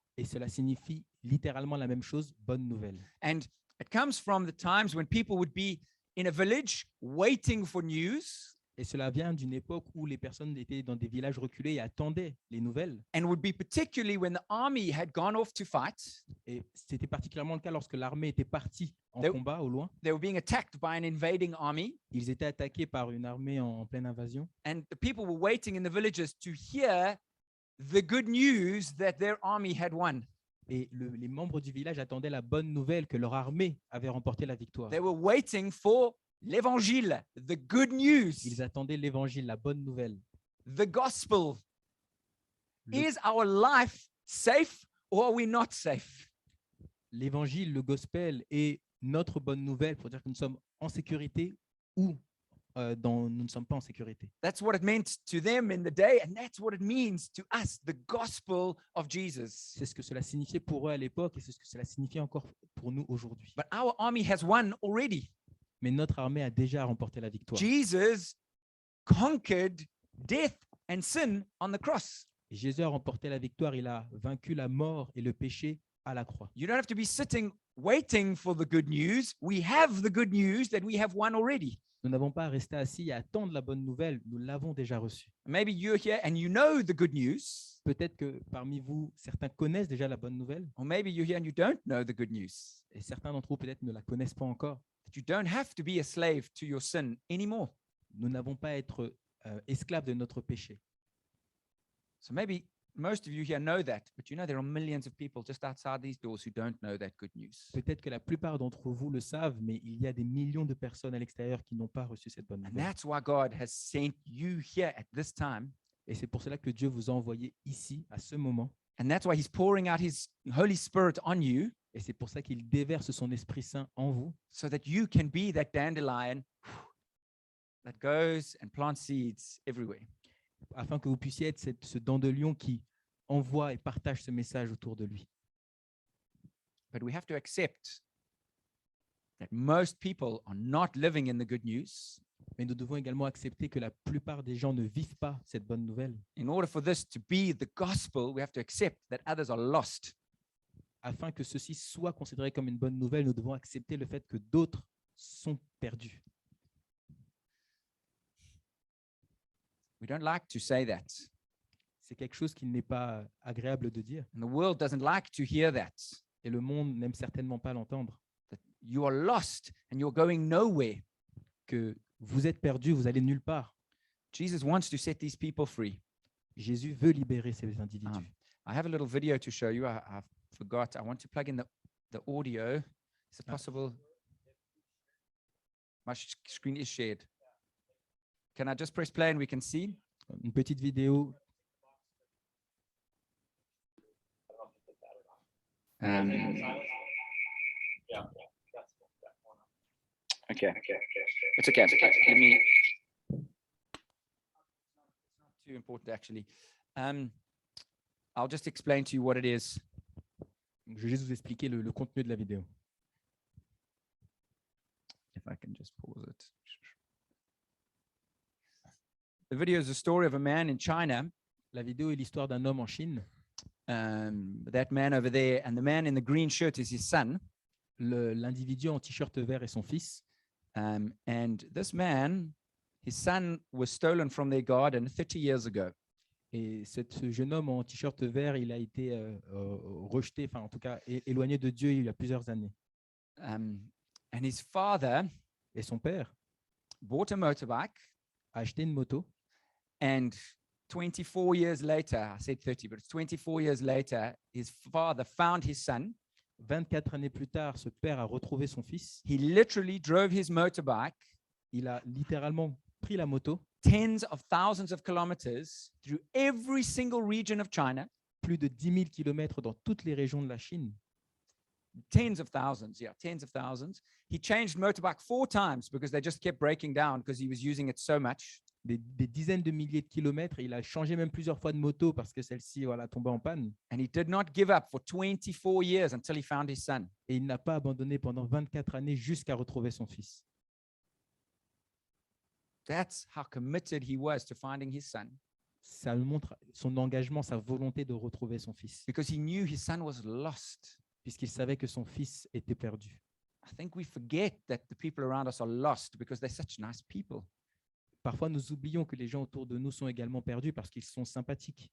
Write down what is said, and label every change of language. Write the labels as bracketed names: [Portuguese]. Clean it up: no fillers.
[French] Et cela signifie littéralement la même chose, bonne nouvelle. [English] And it comes from the times when people would be in a village waiting for news. [French] Et cela vient d'une époque où les personnes étaient dans des villages reculés et attendaient les nouvelles. [English] And would be particularly when the army had gone off to fight. [French] Et c'était particulièrement le cas lorsque l'armée était partie en [English] They- [French] combat au loin. [English] They were being attacked by an invading army. [French] Ils étaient attaqués par une armée en pleine invasion. [English] And the people were waiting in the villages to hear the good news that their army had won. [French] Et les membres du village attendaient la bonne nouvelle que leur armée avait remporté la victoire. [English] They were waiting for l'évangile, the good news, [French] Ils attendaient l'évangile, la bonne nouvelle. [English] the gospel. [French] Le- [English] Is our life safe or are we not safe? [French] L'évangile, le gospel est notre bonne nouvelle pour dire que nous sommes en sécurité ou nous ne sommes pas en sécurité. [English] That's what it meant to them in the day, and that's what it means to us, the gospel of Jesus. [French] C'est ce que cela signifiait pour eux à l'époque et c'est ce que cela signifie encore pour nous aujourd'hui. [English] But our army has won already. [French] Mais notre armée a déjà remporté la victoire. [English] Jesus conquered death and sin on the cross. [French] Et Jésus a remporté la victoire, il a vaincu la mort et le péché à la croix. [English] You don't have to be sitting waiting for the good news. We have the good news that we have won already. [French] Nous n'avons pas à rester assis et à attendre la bonne nouvelle, nous l'avons déjà reçue. [English] Maybe you're here and you know the good news, [French] Peut-être que parmi vous, certains connaissent déjà la bonne nouvelle [English] or maybe you're here and you don't know the good news. [French] et certains d'entre vous peut-être ne la connaissent pas encore. [English] That you don't have to be a slave to your sin anymore. [French] Nous n'avons pas à être esclaves de notre péché. [English] So maybe most of you here know that, but you know there are millions of people just outside these doors who don't know that good news. [French] Peut-être que la plupart d'entre vous le savent, mais il y a des millions de personnes à l'extérieur qui n'ont pas reçu cette bonne [English] And [French] nouvelle. [English] that's why God has sent you here at this time. [French] Et c'est pour cela que Dieu vous a envoyé ici, à ce moment. [English] And that's why He's pouring out His Holy Spirit on you [French] Et c'est pour ça qu'il déverse son Esprit Saint en vous, [English] so that you can be that dandelion that goes and plants seeds everywhere. [French] afin que vous puissiez être ce dent de lion qui envoie et partage ce message autour de lui. [English] But we have to accept that most people are not living in the good news. [French] Mais nous devons également accepter que la plupart des gens ne vivent pas cette bonne nouvelle. [English] In order for this to be the gospel, we have to accept that others are lost. [French] Afin que ceci soit considéré comme une bonne nouvelle, nous devons accepter le fait que d'autres sont perdus. [English] We don't like to say that. [French] C'est quelque chose qui n'est pas agréable de dire. [English] And the world doesn't like to hear that. [French] Et le monde n'aime certainement pas l'entendre. [English] That you are lost and you're going nowhere. [French] Que vous êtes perdus, vous allez nulle part. [English] Jesus wants to set these people free. [French] Jésus veut libérer ces individus. [English] I have a little video to show you. I forgot. I want to plug in the audio. Is it possible? My screen is shared. Can I just press play and we can see? [French] Une petite vidéo. [English] Okay. It's okay. Let me. It's not too important actually. I'll just explain to you what it is. [French] Je vais juste vous expliquer le contenu de la vidéo. [English] If I can just pause it. The video is a story of a man in China. [French] La vidéo est l'histoire d'un homme en Chine. [English] That man over there, and the man in the green shirt is his son. [French] L'individu en t-shirt vert est son fils. [English] And this man, his son was stolen from their garden 30 years ago. [French] Et ce jeune homme en t-shirt vert, il a été rejeté, enfin en tout cas éloigné de Dieu il y a plusieurs années. [English] And his father [French] Et son père [English] bought a motorbike, [French] a acheté une moto. [English] and 24 years later, I said 30, but it's 24 years later, his father found his son. [French] 24 années plus tard, ce père a retrouvé son fils. [English] He literally drove his motorbike [French] Il a littéralement pris la moto [English] tens of thousands of kilometers through every single region of China. [French] plus de 10 000 kilomètres dans toutes les régions de la Chine. [English] Tens of thousands, yeah, tens of thousands. He changed motorbike 4 times because they just kept breaking down because he was using it so much. [French] Des dizaines de milliers de kilomètres. Il a changé même plusieurs fois de moto parce que celle-ci tombait en panne. [English] And he did not give up for 24 years until he found his son. [French] Et il n'a pas abandonné pendant 24 années jusqu'à retrouver son fils. [English] That's how committed he was to finding his son, [French] Ça montre son engagement, sa volonté de retrouver son fils, [English] because he knew his son was lost. [French] puisqu'il savait que son fils était perdu. [English] I think we forget that the people around us are lost because they're such nice people. [French] Parfois, nous oublions que les gens autour de nous sont également perdus parce qu'ils sont sympathiques.